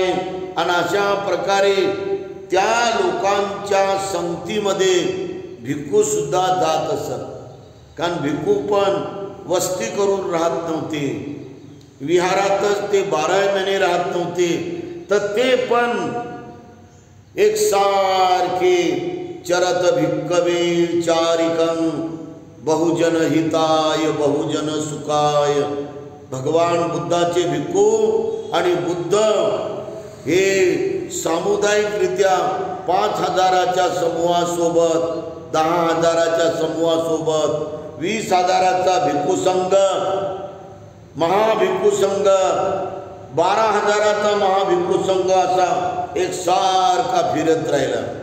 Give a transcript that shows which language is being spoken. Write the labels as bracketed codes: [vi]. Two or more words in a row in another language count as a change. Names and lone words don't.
[mr] आणि अशा प्रकारे त्या लोकांच्या संगतीमध्ये भिक्खू सुद्धा जात असत. कारण भिक्खू पण वस्ती करून राहत नव्हते, विहारातच ते 12 महिने राहत नव्हते, तर ते पण एक सारखे [pi] चरत भिक्खवे चारिकं बहुजन हिताय बहुजन सुखाय. [mr] भगवान बुद्धाचे भिक्खू आणि बुद्ध हे सामुदायिकरित्या 5,000च्या समूहासोबत, 10,000च्या समूहासोबत, 20,000चा भिक्खू संघ, महाभिक्खू संघ, 12,000चा महाभिक्खू संघ असा एक सारखा फिरत राहिला.